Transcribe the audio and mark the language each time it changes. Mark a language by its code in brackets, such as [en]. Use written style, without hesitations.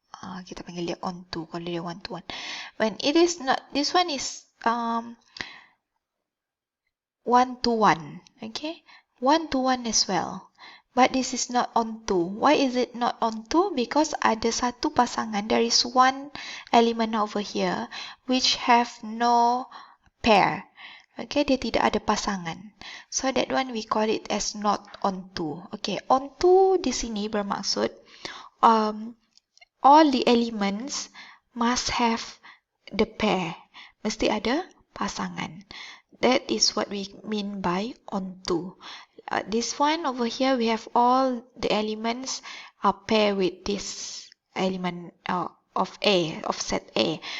[ms] Kita panggil dia onto kalau dia one-to-one. [en] When it is not, this one is one-to-one. Okay, one-to-one as well. But this is not onto. Why is it not onto? Because [ms] ada satu pasangan. [en] There is one element over here which have no pair. [ms] Okay, dia tidak ada pasangan. [en] So that one we call it as not onto. Okay, onto [ms] di sini bermaksud [en] all the elements must have the pair. [ms] Mesti ada pasangan. [en] That is what we mean by onto. This one over here, we have all the elements are paired with this element of A, of set A.